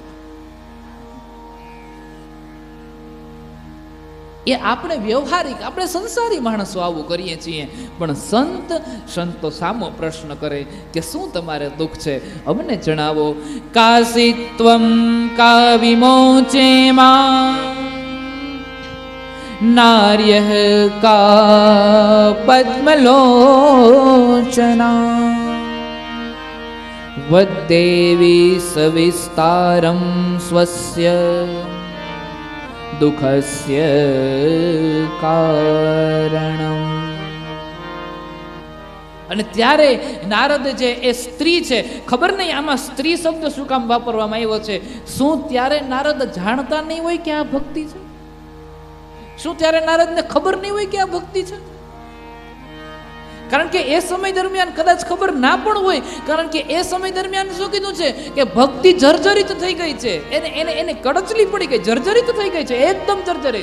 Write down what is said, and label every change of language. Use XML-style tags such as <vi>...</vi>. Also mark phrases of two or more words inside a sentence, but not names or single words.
<gu>એ આપણે વ્યવહારિક, આપણે સંસારી માણસો આવું કરીએ છીએ. પણ સંતો સામો પ્રશ્ન કરે કે શું તમારે દુઃખ છે, અમને જણાવો.</gu> <sa>કાશિત્વમ કા વિમોચેમાં नार्यः का पद्मलोचना वद्देवी सविस्तारं स्वस्य दुःखस्य कारणम्.</sa> <gu>અને ત્યારે નારદ જે એ સ્ત્રી છે, ખબર નહીં આમાં સ્ત્રી શબ્દ શું કામ વાપરવામાં આવ્યો છે. શું ત્યારે નારદ જાણતા નહીં હોય કે આ ભક્તિ છે? શું ત્યારે નારદને ખબર નહીં હોય કે આ ભક્તિ છે? કારણ કે એ સમય દરમિયાન કદાચ ખબર ના પણ હોય, કારણ કે એ સમય દરમિયાન શું કીધું છે કે ભક્તિ જર્જરિત થઈ ગઈ છે, એને કડચલી પડી ગઈ, જર્જરિત થઈ ગઈ છે, એકદમ જર્જરિત.</gu>